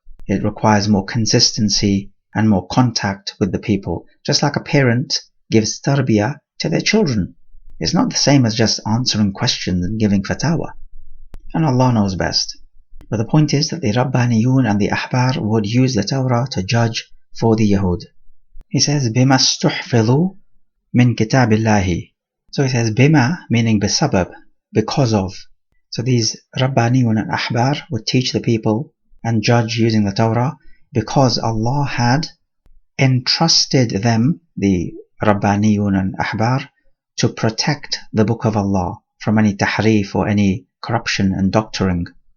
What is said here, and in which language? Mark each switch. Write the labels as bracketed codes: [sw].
[en] It requires more consistency and more contact with the people, just like a parent gives tarbiyah to their children. It's not the same as just answering questions and giving fatawa, and Allah knows best. But the point is that the Rabbaniyun and the Ahbar would use the Torah to judge for the Yahud. He says, [ar] بِمَا اسْتُحْفِظُوا مِنْ كِتَابِ اللَّهِ. [en] So he says, bima, meaning bisabab, because of. So these Rabbaniyun and Ahbar would teach the people and judge using the Torah because Allah had entrusted them, the Rabbaniyun and Ahbar, to protect the book of Allah from any tahrif or any corruption and doctoring.